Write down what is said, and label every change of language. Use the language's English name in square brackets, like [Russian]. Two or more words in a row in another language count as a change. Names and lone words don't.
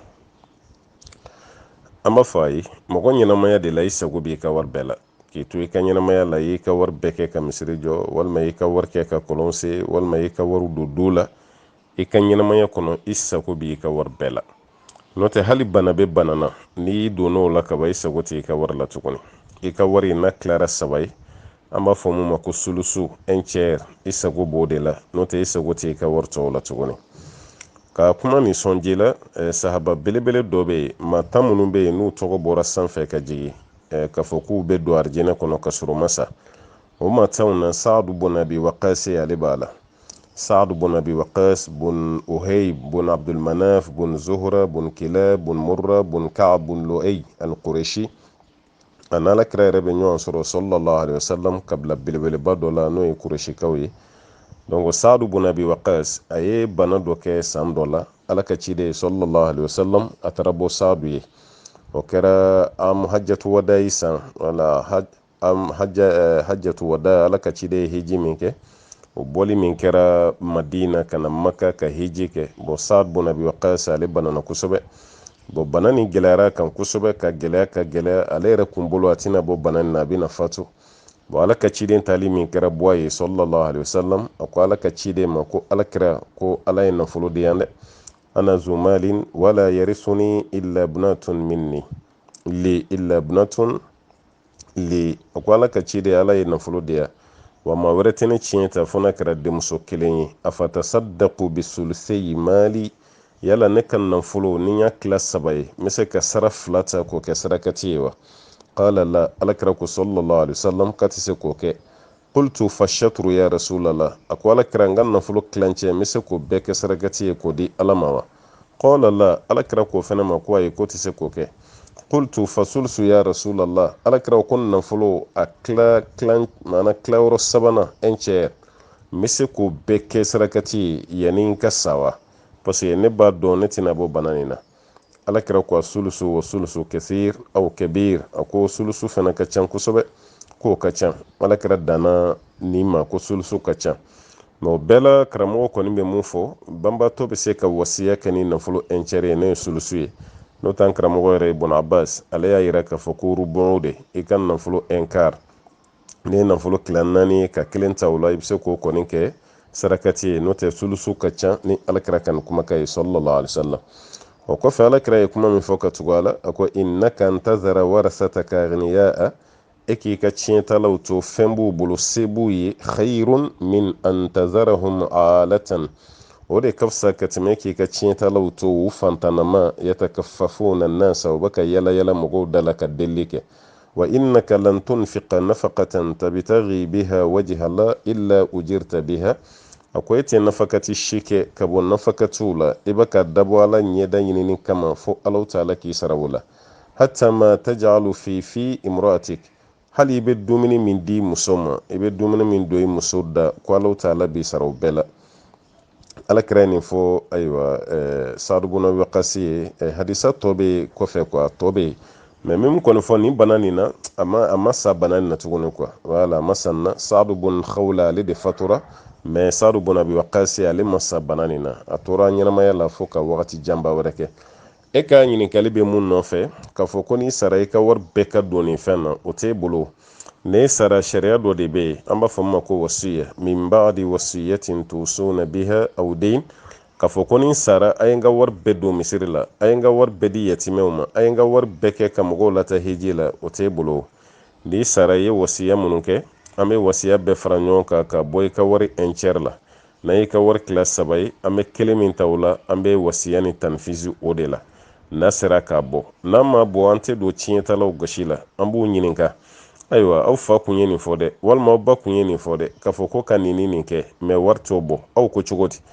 [Bambara] an b'a fɔ a ye mɔgɔ ɲɛnamaya de la i sago b'i ka wari bɛɛ la k'i to i ka ɲɛnamaya la i ka wari bɛɛ kɛ ka misiri jɔ walima i ka wari kɛ ka kɔlɔn se walima i ka wari don do la i ka ɲɛnamaya kɔnɔ i sago b'i ka wari bɛɛ la n'o tɛ hali bana bɛ bana na n'i donn'o la kaban i sago tɛ i ka wari la tuguni i ka wari n'a tilara 3 ye an b'a fɔ mun ma ko sulusu [French] un tiers [Bambara] i sago b'o de la n'o tɛ i sago tɛ i ka wari tɔw la tuguni. ka kuma nin sɔnji la sahaba belebele dɔ bɛ yen maa 10 minnu bɛ yen n'u tɔgɔ bɔra sanfɛ ka jigin k'a fɔ k'u bɛ don arijinɛ kɔnɔ ka sɔrɔ masa o matanw na Saadu bun Abi Waqas ale b'a la. Saadu bun Abi Waqas bun Uhayb bun Abdul Manaf bun Zuhra bun Kilab bun Murra bun Ka'b bun Lu'ay al-Qurashi a n'Ala kira yɛrɛ bɛ ɲɔgɔn sɔrɔ [Arabic] صلى الله عليه وسلم [Bambara] kabila belebeleba dɔ la n'o ye Qurashikaw ye. donc Saadu bun Abi Waqas a ye bana dɔ kɛ san dɔ la Ala ka ciden [Arabic] صلى الله عليه وسلم [Bambara] a taara bɔ Saadu ye. o kɛra [Arabic] حجة الوداع [Bambara] san wala [Arabic] حجة الوداع [Bambara] Ala ka ciden hiji min kɛ o bɔli min kɛra Madina ka na Maka ka hiji kɛ. bon Saadu bun Abi Waqas ale banana kosɛbɛ. bon bana ni gɛlɛyara kan kosɛbɛ ka gɛlɛya ale yɛrɛ kun bolo a tɛna bɔ bana nin na a bɛna fatu. bon Ala ka ciden tali min kɛra bɔ a ye [Arabic] صلى الله عليه وسلم [Bambara] a ko Ala ka ciden ma ko Ala kira ko Ala ye nafolo di yan dɛ. [Arabic] أنا ذو مال ولا يرثني إلا ابنة مني إلا ابنة لي [Bambara] a ko Ala ka ciden Ala ye nafolo di yan wa maa wɛrɛ tɛ ne tiɲɛ ta fo n'a kɛra denmuso kelen ye. [Arabic] أفأتصدق بثلثي مالي [Bambara] yala ne ka nafolo ni y'a tila 3 ye n bɛ se ka sara 2 ta k'o kɛ sarakati ye wa. [Arabic] قال لا [Bambara] alakira ko [Arabic] صلى الله عليه وسلم [Bambara] ka tɛ se k'o kɛ. [Arabic] قلت فالشطر يا رسول الله [Bambara] a ko alakira n ka nafolo tilancɛ n bɛ se k'o bɛɛ kɛ sarakati ye k'o di Ala ma wa. [Arabic] قال لا [Bambara] alakira k'o fɛnɛ ma ko ayi ko tɛ se k'o kɛ. [Arabic] قلت فالثلث يا رسول الله [Bambara] alakira ko nafolo a tilayɔrɔ 3nan [French] un tiers [Bambara] n bɛ se k'o bɛɛ kɛ sarakati ye yanni n ka sa wa. [French] parce que [Bambara] ne b'a dɔn ne tɛna bɔ bana nin na. alakira ko a [Arabic] الثلث والثلث كثير أو كبير [Bambara] a ko sulusu fana ka ca kosɛbɛ k'o ka ca. alakira danna ni ma ko sulusu ka ca. mais o bɛɛ la karamɔgɔ kɔni bɛ mun fɔ banbatɔ bɛ se ka wasiya kɛ ni nafolo [French] un tiers [Bambara] ye ne ye sulusu ye. n'o t'an karamɔgɔ yɛrɛ Ibn Abbas ale y'a yira k'a fɔ ko rubɔn de i ka nafolo [French] un quart [Bambara] ne ye nafolo tila 4 ye ka 1 ta o la i bɛ se k'o kɔni kɛ sarakati ye. n'o tɛ sulusu ka ca ni alakira ka nin kumakan ye [Arabic] صلى الله عليه وسلم. [Bambara] o kɔfɛ alakira ye kuma min fɔ ka tugu a la a ko [Arabic] إنك أن تذر ورثتك أغنياء [Bambara] e k'i ka tiɲɛtalaw to fɛn b'u bolo se b'u ye [Arabic] خير من أن تذرهم عالة [Bambara] o de ka fisa ka tɛmɛ k'i ka tiɲɛtalaw to u fantanama [Arabic] يتكففون الناس [Bambara] u bɛ ka yala yala mɔgɔw da la ka deli kɛ. [Arabic] وإنك لن تنفق نفقة تبتغي بها وجه الله إلا أجرت بها [Bambara] a ko e tɛ nafakati si kɛ ka bɔ nafakatiw la i bɛ ka dabɔ Ala ɲɛda ɲinini kama fo Alahu taala k'i sara o la. [Arabic] حتى ما تجعل في امرأتك [Bambara] hali i bɛ dumuni min di muso ma i bɛ dumuni min don i muso da ko Alahu taala b'i sara o bɛɛ la. alakira ye nin fɔ ayiwa Saadu bun Abi Waqas ye hadisa tɔ bɛ kɔfɛ quoi tɔ bɛ yen mais min kɔni fɔ nin bana nin na a ma sa bana nin na tuguni [French] quoi voilà [Bambara] a ma sa nin na. Saadu bun Khawla ale de fatura mais Saadu bun Abi Waqas ale ma sa bana nin na a tora ɲɛnamaya la fo ka wagati janba wɛrɛ kɛ. e ka ɲininkali bɛ mun nɔfɛ k'a fɔ ko n'i sara i ka wari bɛɛ ka don nin fɛn na o t'e bolo. ne sara sariya dɔ de bɛ yen an b'a fɔ min ma ko wasiya [Arabic] من بعد وصية توصون بها أو دين [Bambara] k'a fɔ ko ni sara a ye n ka wari bɛɛ don misiri la a ye n ka wari bɛɛ di yatimɛw ma a ye n ka wari bɛɛ kɛ ka mɔgɔw lata hiji la o t'e bolo. n'i sara i ye wasiya minnu kɛ an bɛ wasiya bɛɛ fara ɲɔgɔn kan ka bɔ i ka wari un tiers la. n'an y'i ka wari tila 3 ye an bɛ 1 min ta o la an bɛ wasiya ni tanfisi o de la. n'a sera k'a bɔ n'a ma bɔ an tɛ don tiɲɛtalaw gosi la an b'u ɲininka ayiwa aw fa kun ye nin fɔ dɛ walima aw ba kun ye nin fɔ dɛ k'a fɔ ko ka nin kɛ mais wari t'o bɔ aw ko cogo di.